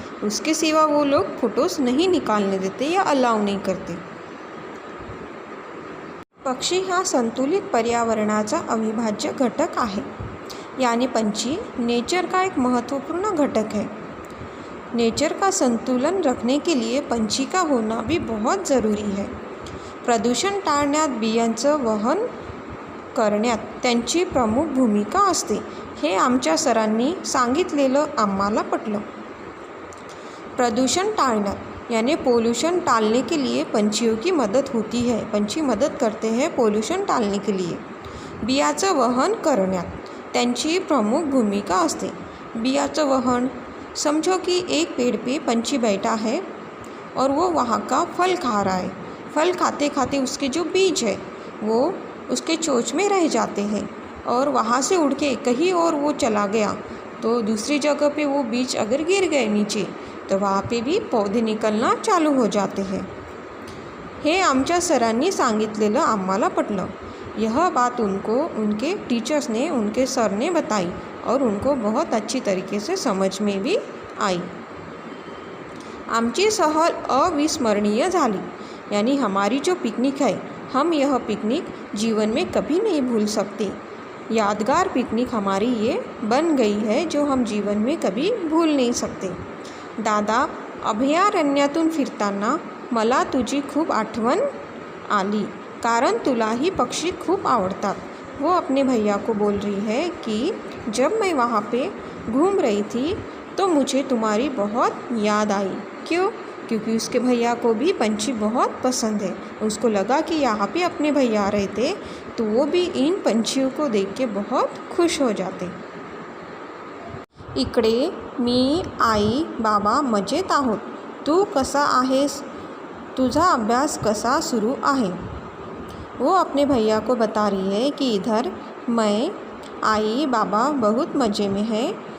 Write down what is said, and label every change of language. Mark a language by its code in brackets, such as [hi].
[hi] उसके सिवा वो लोग फ़ोटोज़ नहीं निकालने देते या अलाउ नहीं करते। [mr] पक्षी हा संतुलित पर्यावरणाचा अविभाज्य घटक आहे। [hi] यानी पंछी नेचर का एक महत्वपूर्ण घटक है। नेचर का संतुलन रखने के लिए पंछी का होना भी बहुत ज़रूरी है। [mr] प्रदूषण टाळण्यात, बियांचं वहन करण्यात त्यांची प्रमुख भूमिका असते, हे आमच्या सरांनी सांगितलेलं आम्हाला पटलं। प्रदूषण टाळण्यात [hi] यानी पोल्यूशन टालने के लिए पंछियों की मदद होती है। पंछी मदद करते हैं पोल्यूशन टालने के लिए। [mr] बियाचं वहन करण्यात त्यांची प्रमुख भूमिका असते। [hi] बियाचं वहन, समझो कि एक पेड़ पे पंछी बैठा है और वो वहाँ का फल खा रहा है। फल खाते खाते उसके जो बीज है वो उसके चोंच में रह जाते हैं और वहाँ से उड़ के कहीं और वो चला गया तो दूसरी जगह पे वो बीज अगर गिर गए नीचे तो वहाँ पे भी पौधे निकलना चालू हो जाते हैं। [mr] हे आमच्या सरांनी सांगितलेलं आम्हाला पटलं। [hi] यह बात उनको उनके टीचर्स ने, उनके सर ने बताई और उनको बहुत अच्छी तरीके से समझ में भी आई। [mr] आमची सहल अविस्मरणीय झाली। [hi] यानी हमारी जो पिकनिक है, हम यह पिकनिक जीवन में कभी नहीं भूल सकते। यादगार पिकनिक हमारी ये बन गई है जो हम जीवन में कभी भूल नहीं सकते। [mr] दादा, अभयारण्यातून फिरताना मला तुझी खूप आठवण आली, कारण तुलाही पक्षी खूप आवडतात। [hi] वो अपने भैया को बोल रही है कि जब मैं वहाँ पे घूम रही थी तो मुझे तुम्हारी बहुत याद आई। क्यों? क्योंकि उसके भैया को भी पंछी बहुत पसंद है। उसको लगा कि यहाँ पे अपने भैया आ रहे थे तो वो भी इन पंछियों को देख के बहुत खुश हो जाते। [mr] इकडे मी, आई, बाबा मजेत आहोत। तू कसा आहेस? तुझा अभ्यास कसा सुरू आहे? [hi] वो अपने भैया को बता रही है कि इधर मैं, आई, बाबा बहुत मज़े में है।